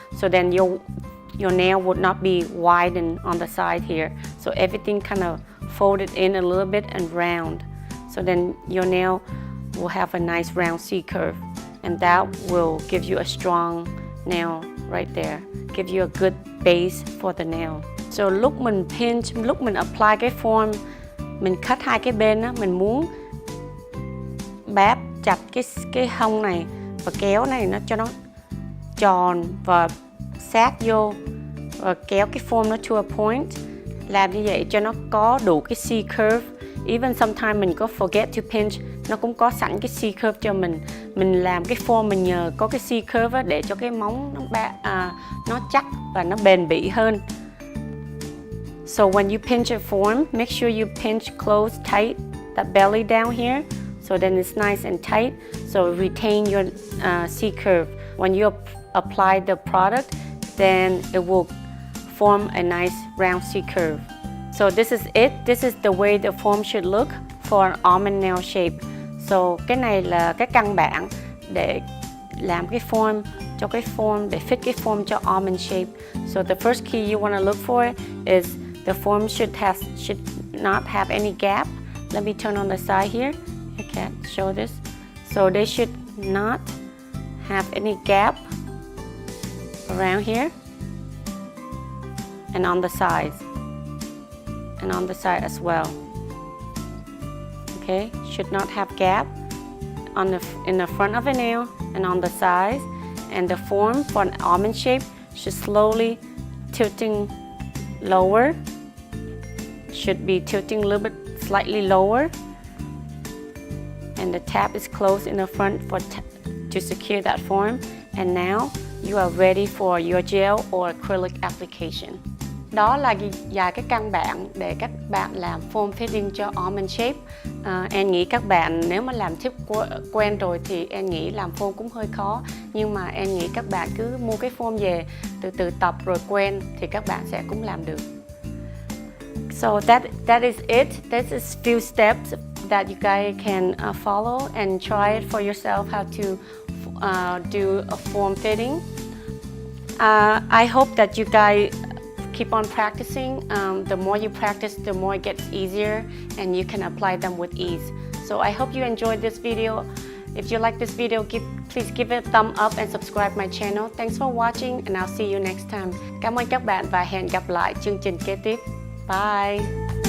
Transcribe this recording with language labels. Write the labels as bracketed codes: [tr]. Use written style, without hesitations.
[en] So then your nail would not be widened on the side here. So everything kind of folded in a little bit and round. So then your nail will have a nice round C curve, and that will give you a strong nail right there. Give you a good base for the nail. [vi] So lúc mình pinch, lúc mình apply cái form, mình cut hai cái bên á, mình muốn báp chặt cái hông này và kéo này nó cho nó tròn và sát vô, và kéo cái form nó [en] to a point. [vi] Làm như vậy cho nó có đủ cái C curve. [en] Even sometimes [vi] mình có [en] forget to pinch, [vi] nó cũng có sẵn cái C curve cho mình. Mình làm cái form mình nhờ có cái C curve á, để cho cái móng nó chắc và nó bền bỉ hơn. [en] So when you pinch a form, make sure you pinch close, tight, that belly down here. So then it's nice and tight. So retain your C curve. When you apply the product, then it will form a nice round C curve. So this is it. This is the way the form should look for an almond nail shape. [vi] So cái này là cái căn bản để làm cái form cho cái form, để fit cái form cho almond shape. [en] So the first key you want to look for is the form should not have any gap. Let me turn on the side here. I can't show this. So they should not have any gap around here and on the sides and on the side as well. Okay, should not have gap in the front of a nail and on the sides, and the form for an almond shape should slowly tilting lower. Should be tilting a little bit slightly lower, and the tab is closed in the front to secure that form. And now you are ready for your gel or acrylic application. [vi] Đó là vài cái căn bản để các bạn làm form fitting cho almond shape. Em nghĩ các bạn nếu mà làm tip quen rồi thì em nghĩ làm form cũng hơi khó, nhưng mà em nghĩ các bạn cứ mua cái form về từ từ tập rồi quen thì các bạn sẽ cũng làm được. [en] So that is it. This is few steps that you guys can follow and try it for yourself how to do a form fitting. I hope that you guys keep on practicing. The more you practice, the more it gets easier and you can apply them with ease. So I hope you enjoyed this video, If you like this video, please give it a thumb up and subscribe my channel. Thanks for watching and I'll see you next time. [vi] Cảm ơn các bạn và hẹn gặp lại chương trình kế tiếp. [en] Bye!